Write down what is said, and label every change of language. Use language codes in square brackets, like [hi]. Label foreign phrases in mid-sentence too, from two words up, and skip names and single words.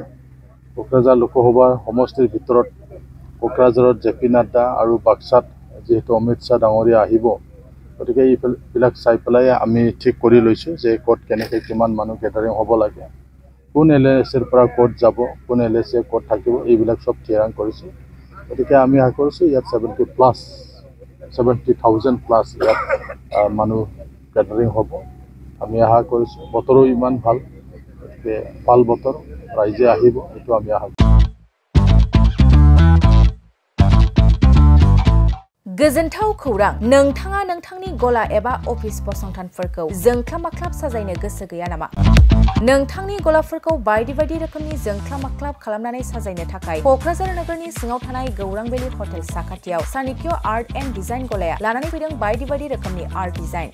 [as] কোকৰাঝাৰ লোকসভাৰ সমষ্টিৰ ভিতৰত কোকৰাঝাৰত JP নাড্ডা আৰু বাক্সাত যিহেতু অমিত শ্বাহ ডাঙৰীয়া আহিব, গতিকে এইবিলাক চাই পেলাই আমি ঠিক কৰি লৈছোঁ যে ক'ত কেনেকৈ কিমান মানুহ গেডাৰিং হ'ব লাগে, কোন LACৰ পৰা ক'ত যাব, কোন LAC ক'ত থাকিব, এইবিলাক চব থিৰাং কৰিছোঁ। গতিকে আমি আশা কৰিছোঁ ইয়াত 70,000 প্লাছ ইয়াত মানুহ গেডাৰিং হ'ব। আমি আশা কৰিছোঁ বতৰো ইমান ভাল, গতিকে ভাল বতৰ, ৰাইজে আহিব, এইটো আমি আশা কৰিছোঁ। [brx] गोजोनथाव खौरां, नोंथाङा नोंथांनि गला एबा अफिस फसंथानफोरखौ जोंख्लाब-माख्लाब साजायनो गोसो गैया नामा? नोंथांनि गलाफोरखौ बायदि बायदि रोखोमनि जोंख्लाब-माख्लाब खालामनानै साजायनो थाखाय क'क्राझार नोगोरनि सिङाव थानाय गौरां भेलि हटेल साखाथियाव चाणक्य आर्ट एन्ड डिजाइन गलाया लानानै फैदों बायदि बायदि रोखोमनि [en] art design.